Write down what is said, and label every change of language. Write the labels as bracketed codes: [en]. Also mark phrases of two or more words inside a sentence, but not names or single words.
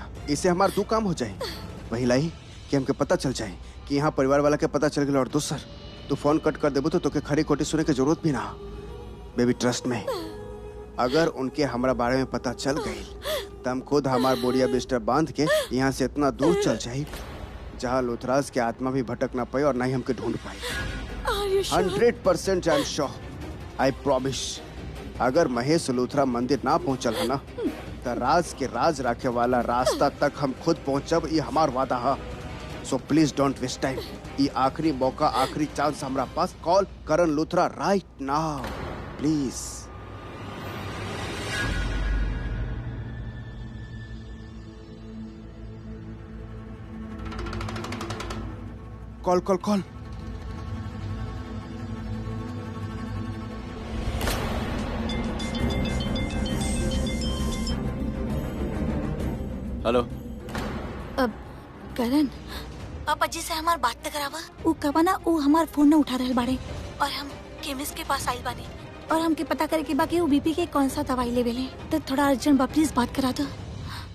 [bho] इससे हमार दो काम हो जाए, वही लाई कि हमके पता चल जाए कि यहाँ परिवार वाला के पता चल गया, और दूसर तू फोन कट कर देबू तो तोके खड़ी खोटी सुने की जरूरत भी ना। [en] baby trust me, [bho] अगर उनके हमारा बारे में पता चल गई तो हम खुद हमार बोरिया बिस्तर बांध के यहाँ से इतना दूर चल जाए जहाँ लूथराज के आत्मा भी भटक ना पाए और ना ही हमके ढूंढ पाए। [en] 100% I am sure, I promise. [bho] अगर महेश लूथरा मंदिर ना पहुँचल है ना तो राज के राज रखे वाला रास्ता तक हम खुद पहुँचब, ये हमार वादा है। [en] so please don't waste time, [bho] ये आखिरी मौका, आखिरी चांस हमारा पास। [en] call Karan Luthra right now please. call call call. हेलो [bho] अब करण पापा जी से हमार बात न करावा। वो कबा ना वो हमार फोन न उठा रहल बाड़े और हम केमिस्ट के पास आइल बानी और हमके पता करे के बाकी वो बीपी के कौन सा दवाई लेवे ले, तो थोड़ा अर्जेंट बा, प्लीज बात करा दो।